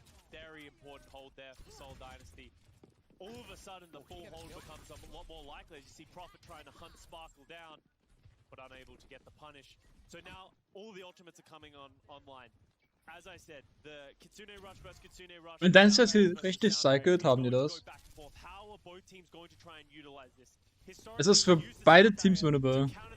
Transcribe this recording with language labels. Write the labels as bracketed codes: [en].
[en] Very important hold there for Soul Dynasty. All of a sudden, the full hold becomes a lot more likely as you see Prophet trying to hunt Sparkle down, but unable to get the punish. So now all the ultimates are coming online. As I said, the Kitsune Rush versus Kitsune Rush. [de] Und dann ist das hier richtig cycled, haben die das. [en] How are both teams going to try and utilize this? [de] Es ist für beide Teams winnable.